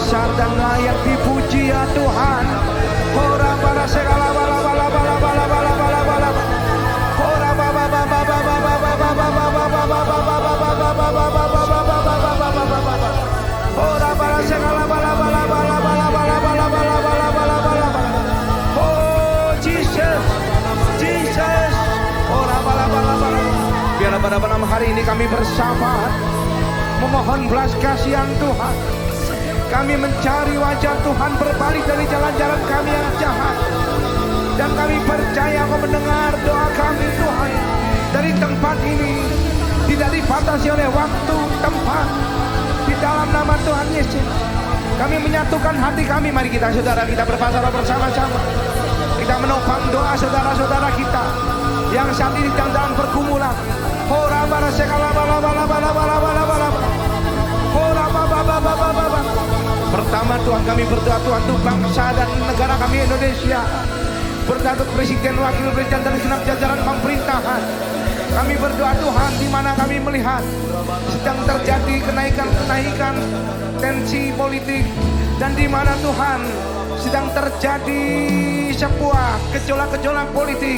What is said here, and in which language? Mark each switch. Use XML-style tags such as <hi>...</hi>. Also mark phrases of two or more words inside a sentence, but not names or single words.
<id>dan layak dipuji ya Tuhan. Ora para segala bala bala bala bala bala bala bala. Ora baba baba baba baba baba baba baba baba. Ora para segala bala bala bala bala bala bala bala bala bala bala.</id> <en>Oh Jesus, Jesus. Ora bala bala bala.</en> <id>Biarlah pada malam hari ini kami bersama memohon belas kasihan Tuhan. Kami mencari wajah Tuhan, berbalik dari jalan-jalan kami yang jahat. Dan kami percaya Kau mendengar doa kami Tuhan. Dari tempat ini tidak dibatasi oleh waktu, tempat. Di dalam nama Tuhan Yesus kami menyatukan hati kami. Mari kita saudara kita berpasrah bersama-sama. Kita menopang doa saudara-saudara kita yang saat ini sedang dalam pergumulan. Ora bara sekala bala bala bala bala bala bala. Ora baba baba baba. Pertama Tuhan kami berdoa Tuhan untuk bangsa dan negara kami Indonesia. Berdoa untuk presiden, wakil presiden dan segenap jajaran pemerintahan. Kami berdoa Tuhan di mana kami melihat sedang terjadi kenaikan tensi politik dan di mana Tuhan sedang terjadi sebuah gejolak-gejolak politik.</id>